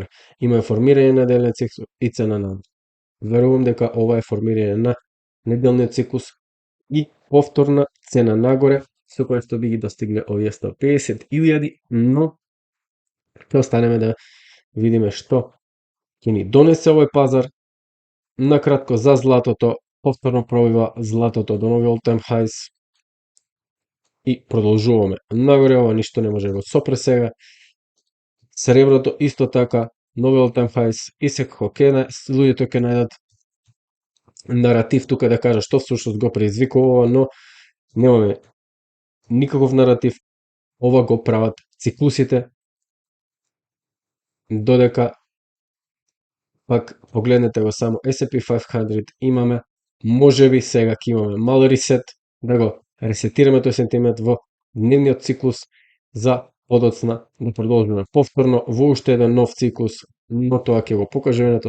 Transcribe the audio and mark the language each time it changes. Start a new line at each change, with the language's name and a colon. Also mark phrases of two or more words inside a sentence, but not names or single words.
Macedonian: Имаме формирање на неделен циклус и цена нагоре. Верувам дека ова е формирање на неделниот циклус и повторна цена нагоре, со која што би ги достигле овие 150.000, но ќе останеме да видиме што ќе ни донесе овој пазар. Накратко за златото, повторно пробива златото до нови
English: all-time highs
Macedonian: и продолжуваме нагоре, ова ништо не може да го сопре сега. Среброто исто така, нови
English: all-time highs
Macedonian: и секако луѓето ќе најдат наратив тука да кажа што всушност го предизвикува, но немаме никаков наратив. Ова го прават циклусите, додека пак погледнете го само S&P 500, имаме, можеби сега ќе имаме мал ресет, да го ресетираме тој сентимент во дневниот циклус за подоцна да продолжиме повторно во уште еден нов циклус, но тоа ќе го покаже времето.